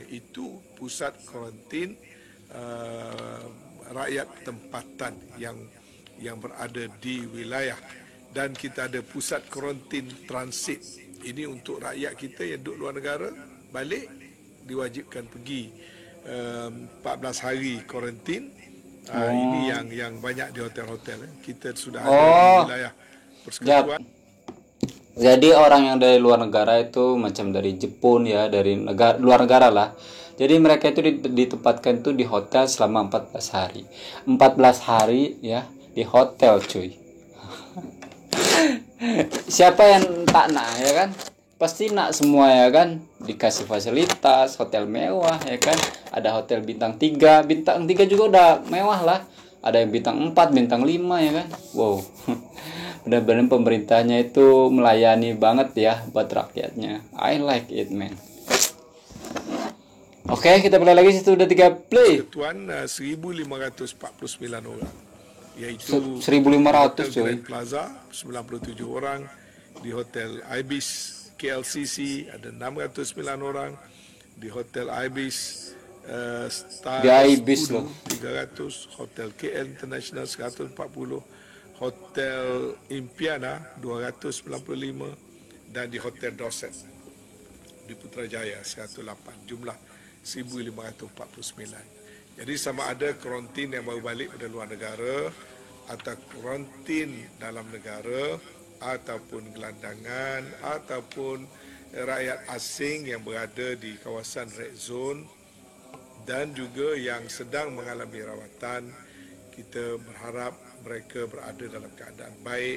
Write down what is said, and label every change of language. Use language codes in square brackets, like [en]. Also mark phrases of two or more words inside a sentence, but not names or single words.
[ms] Itu pusat kuarantin rakyat tempatan yang berada di wilayah. Dan kita ada pusat kuarantin transit. Ini untuk rakyat kita yang duduk luar negara, balik diwajibkan pergi 14 hari kuarantin. Ini yang banyak di hotel-hotel. Kita sudah ada di wilayah persekutuan. Jadi orang yang dari luar negara itu macam dari Jepun ya, dari luar negara lah. Jadi mereka itu ditempatkan itu di hotel selama 14 hari. [id] 14 hari ya di hotel, cuy. [ms] Siapa yang tak nak ya kan? Pasti nak semua [id] ya kan, dikasih fasilitas hotel mewah ya kan, ada hotel bintang 3 juga udah mewah lah, ada yang bintang 4 bintang 5 ya kan. Wow. Benar-benar pemerintahnya itu melayani banget ya buat rakyatnya. [en] I like it, man. [id] Oke, kita play lagi. 1, 2, 3, play. [ms] Persekutuan 1549 orang, iaitu 1500 Hotel [id] cuy. [ms] Grand Plaza 97 orang, di Hotel Ibis KLCC ada 609 orang, di Hotel Ibis Star [id] Di Ibis loh. [ms] 300, Hotel KL International 140, Hotel Impiana 295 dan di Hotel Dorset di Putrajaya 108. Jumlah 1549. Jadi sama ada kuarantin yang baru balik dari luar negara atau kuarantin dalam negara ataupun gelandangan ataupun rakyat asing yang berada di kawasan [en] red zone [ms] dan juga yang sedang mengalami rawatan, kita berharap mereka berada dalam keadaan baik.